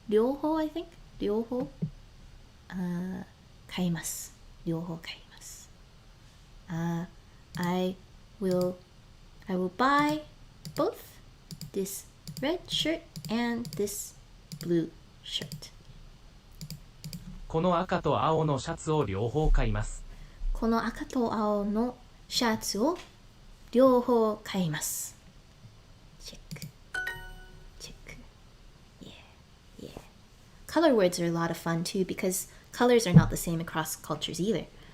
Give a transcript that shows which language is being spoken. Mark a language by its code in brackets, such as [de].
[en] 両方 I think [ja] 両方買います。 [en] I will I will buy both this red shirt and this blue shirt. [ja] この赤と青のシャツを両方買います。この赤と青のシャツを両方買います。チェック。チェック。Yeah, yeah. [en] Color words are a lot of fun too because colors are not the same across cultures either.